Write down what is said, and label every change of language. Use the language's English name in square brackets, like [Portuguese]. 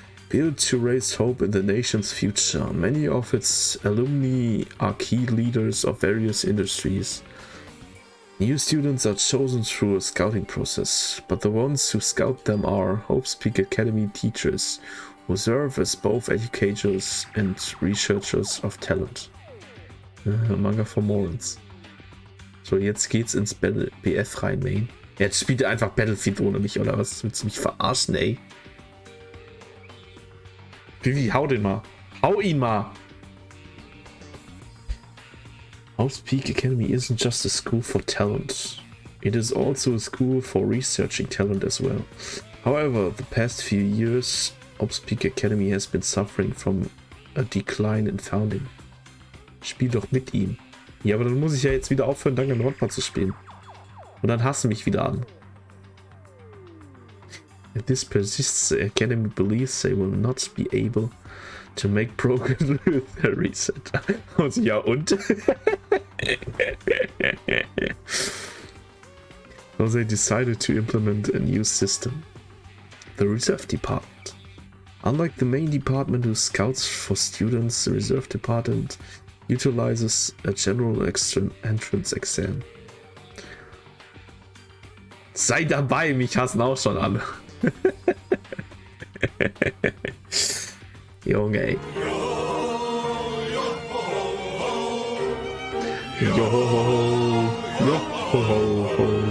[English] Built to raise hope in the nation's future, many of its alumni are key leaders of various industries. New students are chosen through a scouting process, but the ones who scout them are Hope's Peak Academy teachers, who serve as both educators and researchers of talent. Manga for Morals. [German] So, jetzt geht's ins BF rein, Main. Jetzt spielt er einfach Battlefield ohne mich, oder was? Willst du mich verarschen, ey? Vivi, hau den mal. Hau ihn mal! [English] Hope's Peak Academy isn't just a school for talent. It is also a school for researching talent as well. However, the past few years, Hope's Peak Academy has been suffering from a decline in founding. [German] Spiel doch mit ihm. Ja, aber dann muss ich ja jetzt wieder aufhören, Danganronpa zu spielen. Und dann hassen mich wieder an. [English] If this persists, the Academy believes they will not be able to make progress with their research. [German] Ja, und? [English] So they decided to implement a new system, the Reserve Department. Unlike the main department who scouts for students, the Reserve Department utilizes a general entrance exam. [German] Sei dabei, mich hassen auch schon alle. Junge, ey. Johoho, johoho.